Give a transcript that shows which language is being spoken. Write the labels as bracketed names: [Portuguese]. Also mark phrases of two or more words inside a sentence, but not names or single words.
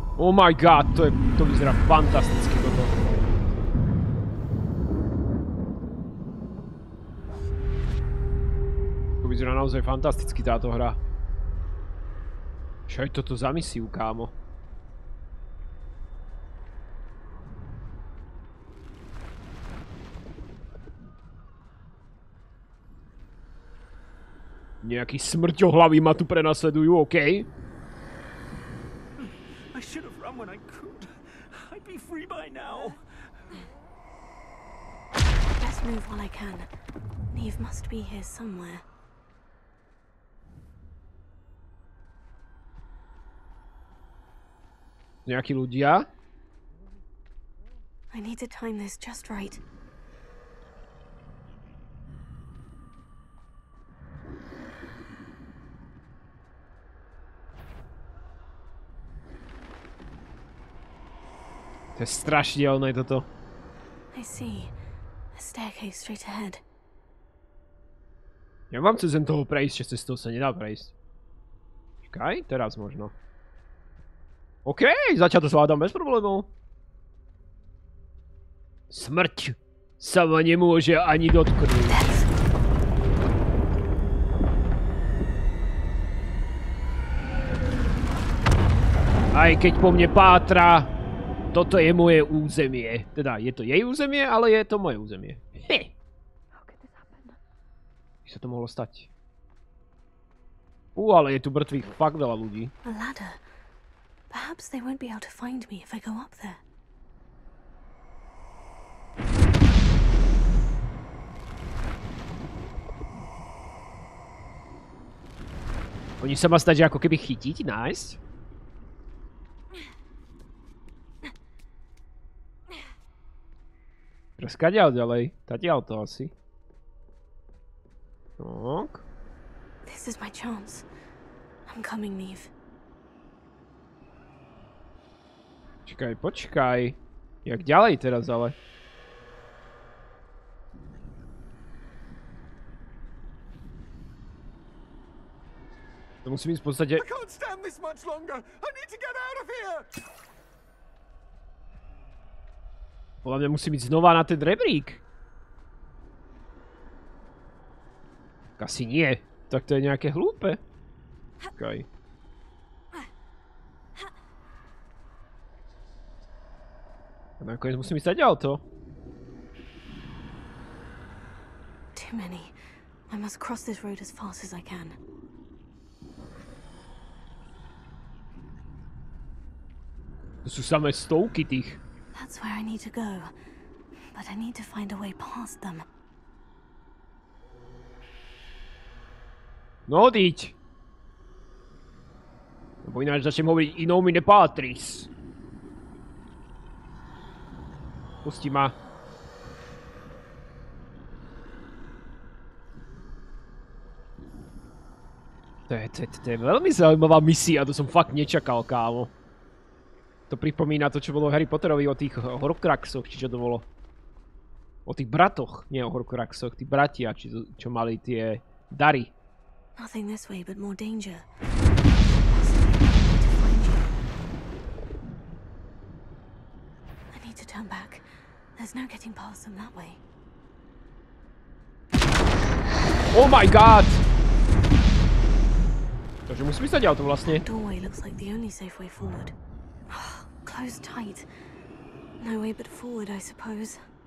[English] Oh my god, [Slovak] to vyzerá fantasticky toto. To vyzerá naozaj fantasticky táto hra. Čo je toto za misiu, kámo? Nejaký smrťohlavý ma tu prenasledujú, okej? [English] I should have run when I could. I'd be free by now. Best move while I can. Neve must be here somewhere. [Slovak] Nejakí ľudia? [English] I need to time this just right. [Slovak] To je strašidelné toto. [English] I see. A staircase straight ahead. [Slovak] Ja mám cez toho prejsť, že cez toho sa nedá prejsť. Čakaj, teraz možno. OK, zatiaľ to zvládam bez problémov. Smrť sa ma nemôže ani dotknúť. Aj keď po mne pátra, toto je moje územie. Teda je to jej územie, ale je to moje územie. He. By sa to mohlo stať. Ale je tu mŕtvych fakt veľa ľudí. [English] A ladder. Perhaps they won't be able to find me if I go up there. [Slovak] Oni sa ma snažia ako keby chytiť, nájsť. Teraz kadiaľ ďalej? Tadiaľ to asi. Tak. [English] This is my chance. I'm coming, Neve. [Slovak] Počkaj. Jak ďalej teraz ale? To musím ísť v podstate... [English] I can't stand this much longer. I need to get out of here. [Slovak] Podľa mňa musím ísť znova na ten rebrík. Asi nie. Tak to je nejaké hlúpe. Počkaj. A nakoniec musím ísť ďalej to. [English] Too many. I must cross this road as fast as I can. [Slovak] To sú samé stovky tých. [English] That's where I need to go. But I need to find a way past them. [Slovak] No, diť. Lebo ináč začnem hovoriť inou mi nepátris. Pustí ma. To je veľmi zaujímavá misia, to som fakt nečakal, kámo. To pripomína to, čo bolo v Harry Potterovi o tých Horcruxoch, či čo to bolo. O tých bratoch, nie o Horcruxoch, tí bratia, čo mali tie dary. [English] Nothing this way but more danger. I need to turn back. There's no getting past them that way. Oh my god! [Slovak] Takže musím ísť ďalej to vlastne. [English] The doorway looks like the only safe way forward. Closed tight. No way but forward, I suppose.